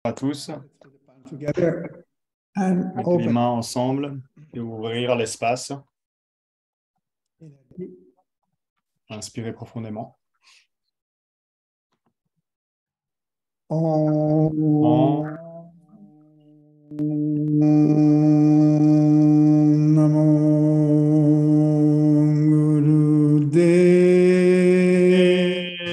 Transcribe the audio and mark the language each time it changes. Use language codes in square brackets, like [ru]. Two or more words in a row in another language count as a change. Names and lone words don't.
[fr] À tous, [en] together and [fr] mettez les open. mains ensemble et ouvrir l'espace. Inspirez profondément. [sa] Om Om Namo Gurudev.